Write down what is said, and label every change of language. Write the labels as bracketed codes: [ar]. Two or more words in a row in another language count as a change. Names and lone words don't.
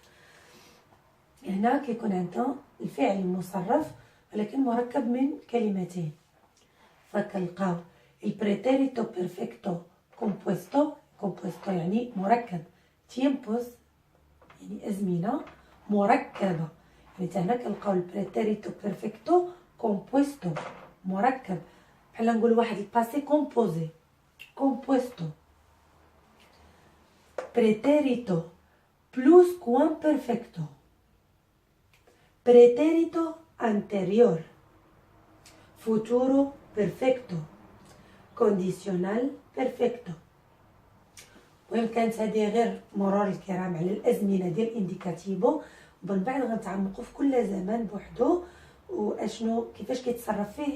[ar] هنا كيكون عندنا الفعل المصرف ولكن مركب من كلمتين، فكنلقاو [es] el pretérito perfecto compuesto [ar] يعني مركب، تيمبوس يعني ازمنه مركبه، يعني هنا كنلقاو [es] el pretérito perfecto compuesto [ar] مركب، بحال نقول واحد [fr] le passé composé. [es] pretérito plus cuam perfecto, pretérito anterior, futuro perfecto, condicional perfecto. [ar] المهم كانت هذه غير مرور الكرام على الازمنه ديال الانديكاتيفو، ومن بعد غنتعمقوا في كل زمان بوحدو واشنو كيفاش كيتصرف فيه